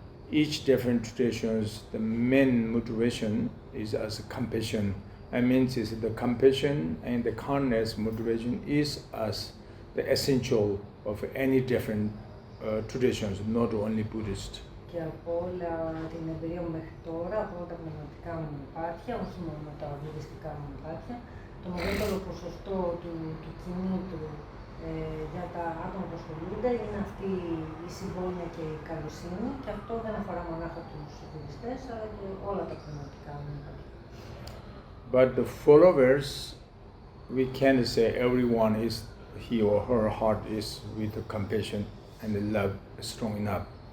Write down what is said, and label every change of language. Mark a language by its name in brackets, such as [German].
[English] Each different traditions, the main motivation is as compassion. I mean, is the compassion and the kindness motivation is as the essential of any different traditions, not only Buddhist. [Greek] Και από όλα την εμπειρία μου μέχρι τώρα, από όλα τα πνευματικά μου μονοπάτια, όχι μόνο τα βουδιστικά μου μονοπάτια, το μεγαλύτερο ποσοστό του κινήτρου για τα άτομα που ασχολούνται είναι αυτή η συμπόνια και η καλοσύνη και αυτό δεν αφορά μονάχα τους βουδιστές, αλλά και όλα τα πνευματικά μονοπάτια. [English] But the followers, we can't say everyone is, he or her heart is with the compassion and the love strong enough.